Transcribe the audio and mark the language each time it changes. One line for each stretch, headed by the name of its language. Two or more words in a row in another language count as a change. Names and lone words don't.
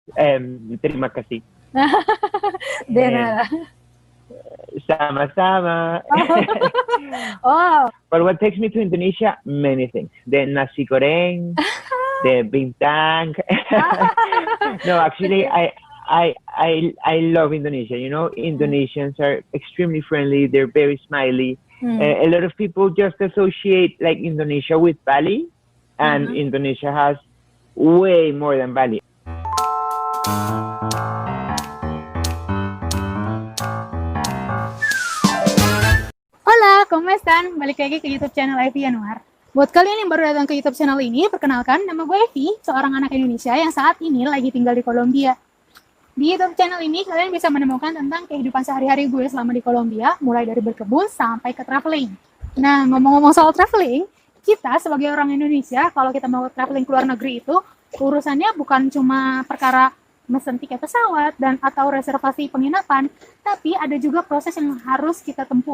Indonesian: Terima kasih.
Spanish: De
English: And
Spanish: nada.
Indonesian: sama-sama.
English: Oh, But what takes me to Indonesia? Many things. The
Indonesian: nasi goreng,
English: the bintang. No, actually, okay. I love Indonesia. You know, Indonesians are extremely friendly. They're very smiley. Hmm. A lot of people just associate like Indonesia with Bali, and Uh-huh. Indonesia has way more than Bali.
Spanish: Hola, ¿cómo están?
Indonesian: Balik lagi ke YouTube channel Evi Yanuar. Buat kalian yang baru datang ke YouTube channel ini, perkenalkan, nama gue Evi, seorang anak Indonesia yang saat ini lagi tinggal di Kolombia. Di YouTube channel ini, kalian bisa menemukan tentang kehidupan sehari-hari gue selama di Kolombia, mulai dari berkebun sampai ke traveling. Nah, ngomong-ngomong soal traveling, kita sebagai orang Indonesia, kalau kita mau traveling ke luar negeri itu, urusannya bukan cuma perkara mesen tiket pesawat dan atau reservasi penginapan, tapi ada juga proses yang harus kita tempuh.